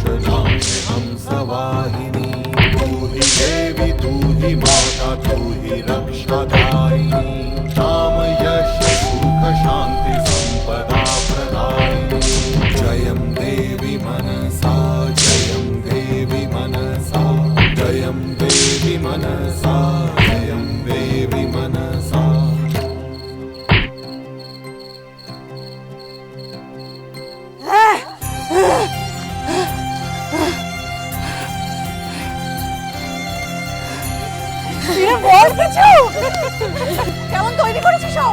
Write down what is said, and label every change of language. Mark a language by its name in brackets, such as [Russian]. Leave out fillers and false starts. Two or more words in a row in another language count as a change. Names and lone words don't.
[Hindi] नाश हम सवाहिनी तू ही देवी तू ही माता तू ही रक्षादायिनी नाम यश सुख शांति संपदा प्रदायिनी जयं देवी मनसा जयं देवी मनसा जयं देवी मनसा जयं देवी मनसा। [Bangla] বল কিছু, কেমন তৈরি করেছিস সব?